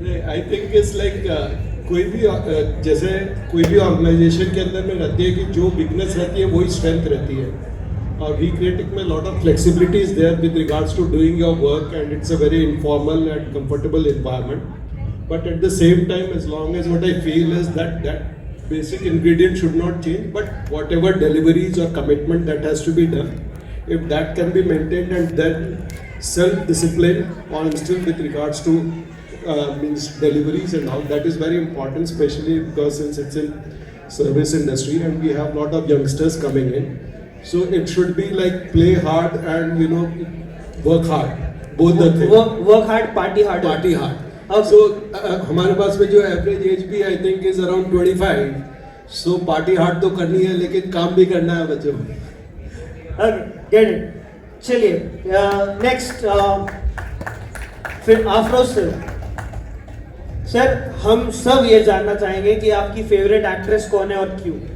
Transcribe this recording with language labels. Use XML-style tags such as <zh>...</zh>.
<en>I think it's like</en> <hi>कोई भी जैसे कोई भी ऑर्गेनाइजेशन के अंदर में रहती है कि जो वीकनेस रहती है वही स्ट्रेंथ रहती है.</hi> <en>और we creatic में lot of flexibility is there with regards to doing your work and it's a very informal and comfortable environment. But at the same time as long as what I feel is that basic ingredient should not change, but whatever deliveries or commitment that has to be done, if that can be maintained, and then self-discipline on still with regards to means deliveries and all, that is very important, especially because since it's in service industry and we have lot of youngsters coming in, so it should be like play hard and work hard, both the things. Work hard, party hard. Party hard.</en> <hi>So हमारे पास में जो average age भी</hi> <en>I think is around 25. So party hard</en> <hi>तो करनी है लेकिन काम भी करना है बच्चों.</hi> <en>Get it.</en> <hi>चलिए नेक्स्ट फिर अफरोज सर, सर हम सब ये जानना चाहेंगे कि आपकी फेवरेट एक्ट्रेस कौन है और क्यों?</hi>